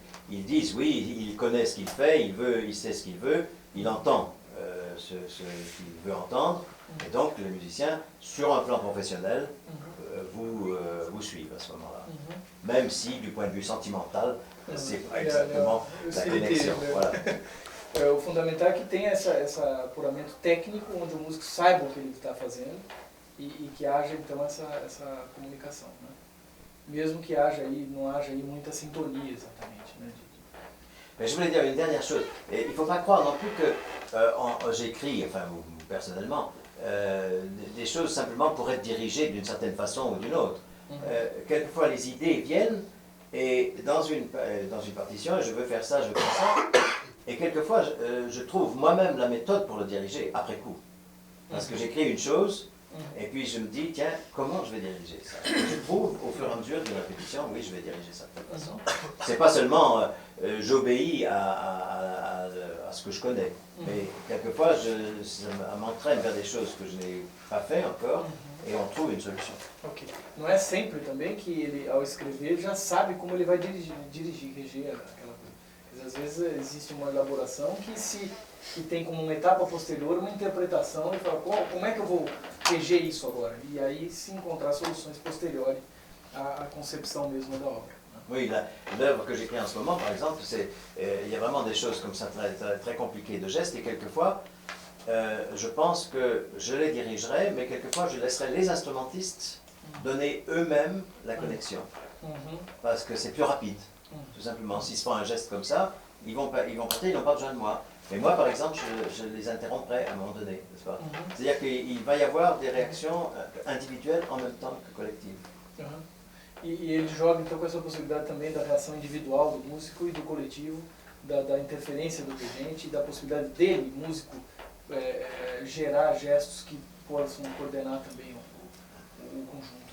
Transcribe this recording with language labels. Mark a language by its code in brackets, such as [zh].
[fr] Ils disent oui, il connaît ce qu'il fait, il sait ce qu'il veut, il entend ce qu'il veut entendre, et donc les musiciens, sur un plan professionnel, vous suivent à ce moment-là. Même si, du point de vue sentimental, c'est pas exactement la connexion. Voilà. [pt] O fundamental é que tenha esse apuramento técnico, onde o músico saiba o que ele está fazendo e que haja então essa comunicação, né? Mesmo que não haja aí muita sintonia exatamente, né? [fr] Mais je voulais dire une dernière chose. Il ne faut pas croire non plus que j'écris, enfin personnellement, des choses simplement pour être dirigé d'une certaine façon ou d'une autre. Quelquefois les idées viennent et dans une partition, je veux faire ça, je veux faire ça. Et quelquefois, je trouve moi-même la méthode pour le diriger après coup. Parce que j'écris une chose, et puis je me dis, tiens, comment je vais diriger ça? Je trouve au fur et à mesure d'une répétition, oui, je vais diriger ça de toute façon. C'est pas seulement j'obéis à ce que je connais, mais quelquefois, ça m'entraîne vers des choses que je n'ai pas fait encore, et on trouve une solution. Ok. [pt] Não é sempre também que ele, ao escrever, já sabe como ele vai reger aquela coisa. Às vezes existe uma elaboração que tem como uma etapa posterior uma interpretação e fala, como é que eu vou reger isso agora? E aí se encontrar soluções posteriores à concepção mesmo da obra. [fr] Oui, l'œuvre que j'écris en ce moment, par exemple, il y a vraiment des choses comme ça très compliquées de gestes, et quelquefois, je pense que je les dirigerai, mais quelquefois je laisserai les instrumentistes donner eux-mêmes la connexion, parce que c'est plus rapide. Tout simplement, s'ils se font un geste comme ça, ils vont partir, ils n'ont pas besoin de moi. Mais moi, par exemple, je les interromprai à un moment donné, n'est-ce pas? C'est-à-dire qu'il va y avoir des réactions individuelles en même temps que collectives. [pt] E ele joga então com essa possibilidade também da reação individual do músico e do coletivo, da interferência do regente e da possibilidade dele, músico, gerar gestos que possam coordenar também o conjunto.